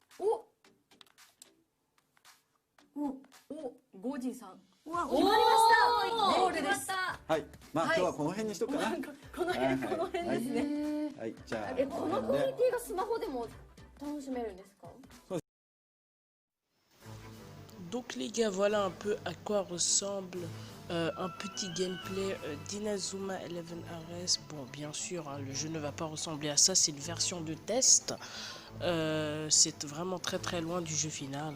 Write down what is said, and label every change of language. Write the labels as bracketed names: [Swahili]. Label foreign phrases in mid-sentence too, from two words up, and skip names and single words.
[Japanese] ゴージーさん。うわ、決まりました。ゴールです。はい、まあはい今日はこの辺にしとくかな。この辺ですね。はい、じゃあこのクオリティがスマホでも楽しめるんですか。 [French] Donc les gars, voilà un peu à quoi ressemble un petit gameplay d'Inazuma Eleven Ares. Bon, bien sûr, hein, le jeu ne va pas ressembler à ça, c'est une version de test. C'est vraiment très très loin du jeu final.